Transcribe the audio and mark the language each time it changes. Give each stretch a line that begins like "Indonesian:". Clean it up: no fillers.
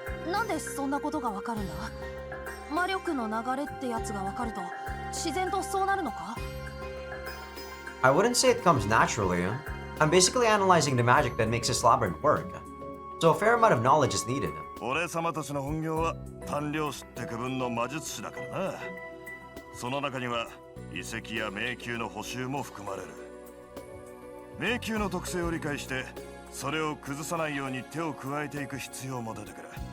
Japanese: なんでそんなことがわかるんだ？魔力の流れってやつがわかると自然とそうなるのか？
English: I wouldn't say it comes naturally. I'm basically analyzing the magic that makes this labyrinth work. So a fair amount of knowledge is needed.
Japanese: 俺様たちの本業は鍛量師って区分の魔術師だからな。その中には遺跡や迷宮の補修も含まれる。迷宮の特性を理解してそれを崩さないように手を加えていく必要も出てくる。